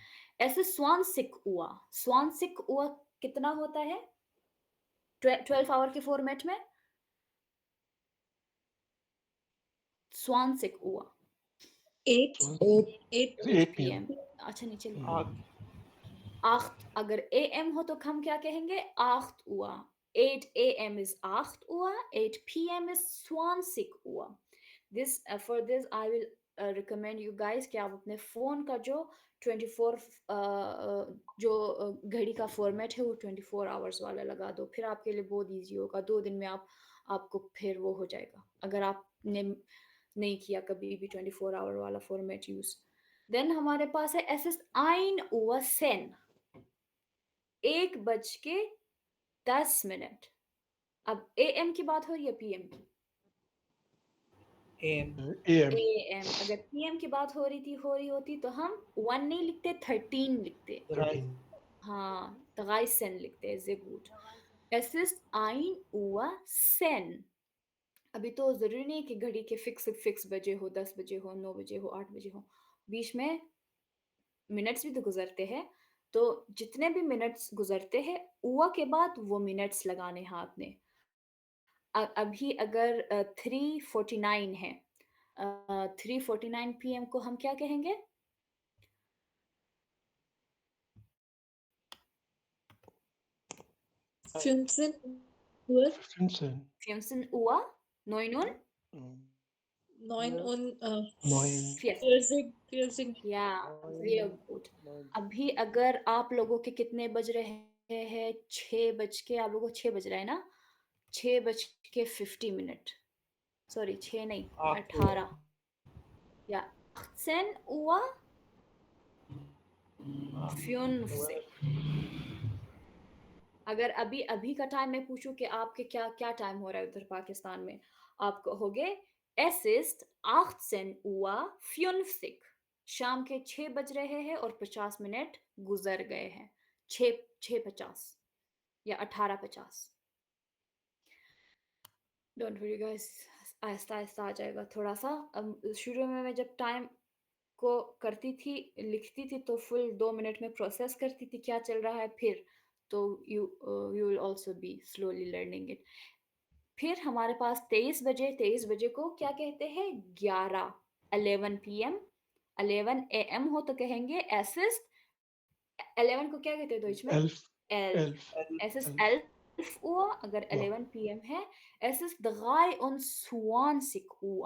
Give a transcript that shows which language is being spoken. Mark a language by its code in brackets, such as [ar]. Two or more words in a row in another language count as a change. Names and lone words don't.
[hi] ऐसे [de] zwanzig Uhr [hi] कितना होता है 12 आवर के फॉर्मेट में? [de] zwanzig Uhr 8 8 8 8 [en] पीएम। p.m. [hi] अच्छा नीचे लिखो। [de] आग [hi] 8 अगर एएम हो तो हम क्या कहेंगे [de] 8 Uhr. [en] 8 a.m. is 8 Uhr, 8 p.m. is 20 Uhr. For this I will recommend you guys [hi] कि आप अपने फ़ोन का जो 24 जो घड़ी का फॉर्मेट है वो 24 आवर्स वाला लगा दो, फिर आपके लिए बहुत इजी होगा। 2 दिन में आपको फिर वो हो जाएगा अगर आपने नहीं किया कभी भी 24 आवर वाला फॉर्मेट यूज़। देन हमारे पास है [de] es ist 1 Uhr 10, [hi] 1:10। अब एएम की बात हो रही है पीएम की? [en] AM a.m. एएम। [hi] अगर पीएम की बात हो रही होती तो हम 1 नहीं लिखते 13 लिखते। 13 हाँ 13 लिखते हैं, [de] sehr gut। Es ist 1 Uhr 10। [hi] अभी तो जरूरी नहीं कि घड़ी के फिक्स बजे हो, 10 बजे हो, 9 बजे हो, 8 बजे हो, बीच में मिनट्स भी तो गुजरते हैं। तो जितने भी मिनट्स गुजरते हैं उआ के बाद वो मिनट्स लगाने हैं आपने। अभी अगर 3:49 है, 3:49 पीएम को हम क्या कहेंगे? [de] Fünfzehn Uhr 15 15 Uhr, 9 und mm, 9 und 9 40। 40 या sehr gut। 9 [hi] अभी अगर आप लोगों के कितने बज रहे हैं 6 बज के, आप लोगों को 6 बज रहा है ना, 6 बज के 50 मिनट, सॉरी 6 नहीं 18 या 18 Uhr 50। अगर अभी अभी का टाइम मैं पूछूं कि आपके क्या क्या टाइम हो रहा है उधर पाकिस्तान में, आप कहोगे [de] es ist 18 Uhr 50। [hi] शाम के 6 बज रहे हैं और 50 मिनट गुजर गए हैं। 6:50 या 18:50। [en] don't worry guys, [hi] आहिस्ता आहिस्ता आ जाएगा थोड़ा सा। अब शुरू में मैं जब टाइम को करती थी, लिखती थी तो फुल 2 मिनट में प्रोसेस करती थी क्या चल रहा है, फिर तो [en] you will also be slowly learning it. [hi] फिर हमारे पास 23 बजे को क्या कहते हैं 11 11 पीएम। 11 एएम हो तो कहेंगे [de] es ist. [hi] 11 को क्या कहते हैं डॉइच में? [de] 11 एल्फ। 11 एसिस्ट 11 11 Uhr अगर ja [hi] 11 पीएम है। [de] es ist 23 Uhr.